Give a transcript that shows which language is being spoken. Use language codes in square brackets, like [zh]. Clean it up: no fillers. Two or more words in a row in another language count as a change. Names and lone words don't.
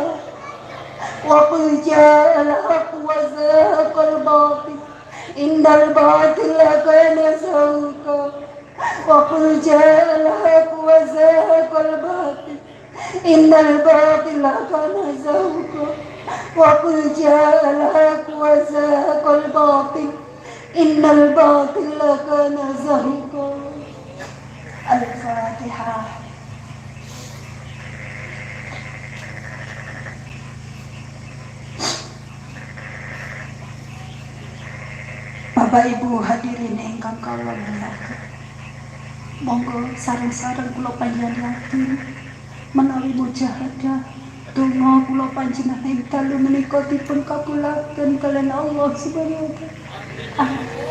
[ar] وقل جاء الحق وزهق الباطل إن الباطل كان زهوقا وقل جاء الحق وزهق الباطل إن الباطل كان زهوقا وقل جاء الحق وزهق الباطل إن الباطل كان زهوقا الفاتحة. [jv] Bapak Ibu hadirin ingkang kawula mulyakaken. Monggo sareng-sareng kula panjenengan menawi mujahadah donga kula panjenengan ing dalu menika dipun kabulaken kalian [ar] الله سبحانه وتعالى.